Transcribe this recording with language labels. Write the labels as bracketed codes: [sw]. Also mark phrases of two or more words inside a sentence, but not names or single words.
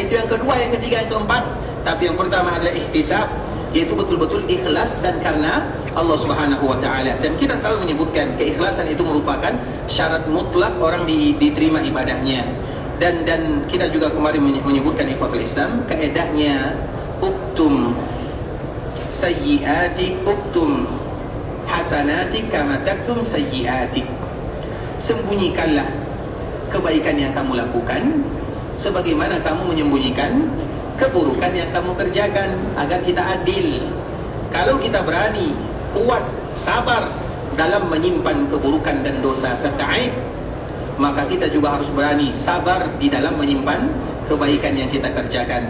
[id] Itu yang kedua, yang ketiga, yang keempat. Tapi yang pertama adalah ihtisab, yaitu betul-betul ikhlas dan karena Allah [ar] سبحانه وتعالى. [id] Dan kita selalu menyebutkan keikhlasan itu merupakan syarat mutlak orang diterima ibadahnya. Dan kita juga kemarin menyebutkan [ar] إخوة الإسلام, kaedahnya اكتم سيئاتك، اكتم حسناتك كما تكتم سيئاتك. [id] Sembunyikanlah kebaikan yang kamu lakukan sebagaimana kamu menyembunyikan keburukan yang kamu kerjakan, agar kita adil. Kalau kita berani, kuat, sabar dalam menyimpan keburukan dan dosa serta aib, maka kita juga harus berani sabar di dalam menyimpan kebaikan yang kita kerjakan.